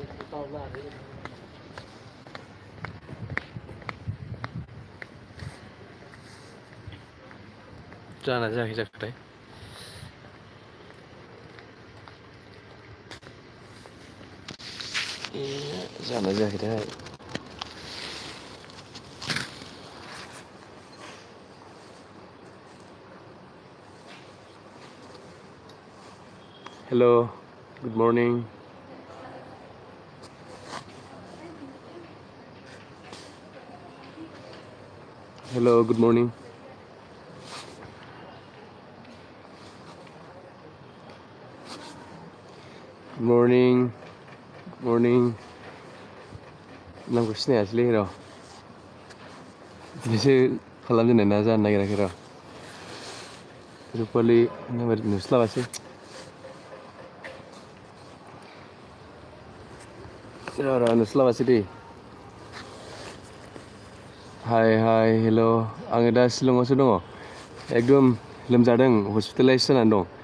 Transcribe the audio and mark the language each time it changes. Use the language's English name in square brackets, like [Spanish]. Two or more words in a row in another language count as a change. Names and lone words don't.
[Bodo] जाना जायाखै जाखोथाय जाना जायाखैथाय [English] Hello, good morning. Hello, good morning. Good morning. Good morning. [Bodo] नामखौ सिनायासैलै र' बिदिनोसो खालामजेननाय ना जानो नागिराखै र' रुपालि नुस्लाबासै र' नुस्लाबासै दे हाय हाय हेल' आङो दा शिलंआवसो दङ एकदम लोमजादों हस्पिटालाइज जानानै दं